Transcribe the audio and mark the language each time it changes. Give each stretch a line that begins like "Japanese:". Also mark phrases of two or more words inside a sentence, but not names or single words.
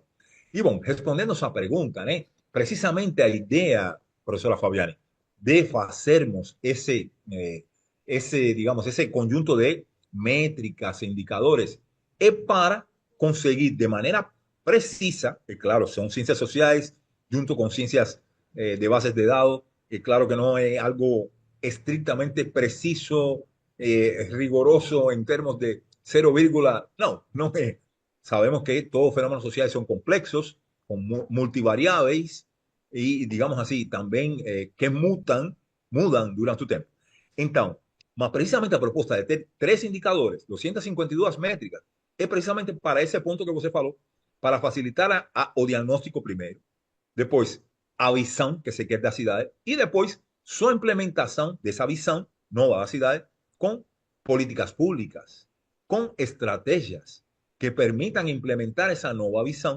Portuguese: E, bom, respondendo a sua pergunta, né, precisamente a ideia, professora Fabiane, de fazermos digamos, esse conjunto de métricas e indicadores é para conseguir de maneira precisa, e claro, são ciências sociais, junto com ciências de bases de dados,
Spanish: y claro que no es algo estrictamente preciso, riguroso en términos de 0, no, no es. Sabemos que todos los fenómenos sociales son complejos, con multivariables y, digamos así, también que mudan durante el tiempo. Entonces, más precisamente
Portuguese: a proposta de ter 3 indicadores, 252 métricas, es precisamente para ese punto que você falou, para facilitar o diagnóstico primeiro, depois a visão que se quer da cidade e depois sua implementação dessa visão nova da cidade com políticas públicas, com estratégias que permitam implementar essa nova visão.